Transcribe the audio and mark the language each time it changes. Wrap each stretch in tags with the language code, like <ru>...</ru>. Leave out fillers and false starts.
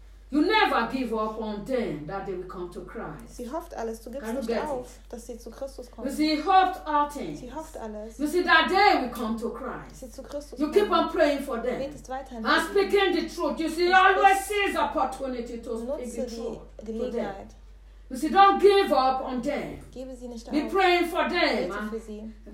<en>You never give up on them that they will come to Christ.</en> <de>Sie hofft alles. Du gibst nicht auf, dass sie zu Christus kommen.</de> <en>You see, hoped all things.</en> <de>Sie hofft alles.</de> <en>You see, that they will come to Christ.</en> <de>Sie zu Christus</de> <en>you</en> <de>kommen.</de> <en>Keep on praying for them.</en> <de>Betest weiterhin.</de> <en>And speaking the truth. You see, always seize opportunity to speak the truth to them. You see, don't give up on them.</en> <de>Gebe sie nicht</de> <en>be</en> <de>auf.</de> <en>Praying for them.</en> <de>Bete</de>